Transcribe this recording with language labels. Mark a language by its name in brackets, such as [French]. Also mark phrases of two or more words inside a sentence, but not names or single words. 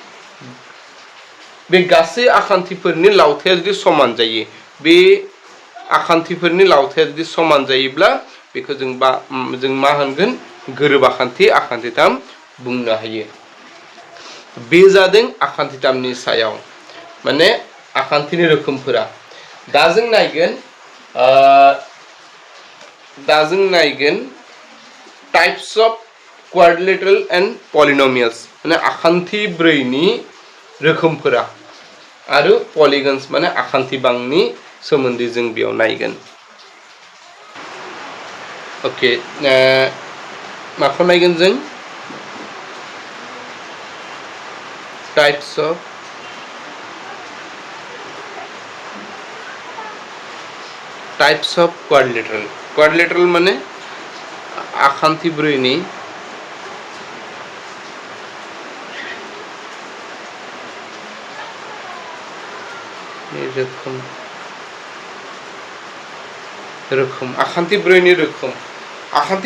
[Bodo] बे गासै आखान्थिफोरनि लावथाया जुदि समान जायो बे आखान्थिफोरनि लावथाया जुदि समान जायोब्ला बेखौ जों मा होनगोन गोरोब आखान्थिताम बुंनो हायो बे जादों आखान्थितामनि सायाव माने आखान्थिनि रोखोमफोरा दा जों नायगोन [English] types of quadrilateral and polynomials [Bodo] माने आखान्थि ब्रैनि रोखोमफोरा आरो पॉलीगन्स माने आखान्थि बांनि सोमोन्दै जों बेयाव नायगोन ओके माखौ नायगोन जों [English] types of quadrilateral [Bodo] माने आखान्थि ब्रैनि रोखोम आखान्थि ब्रैनि रोखोम आखान्थि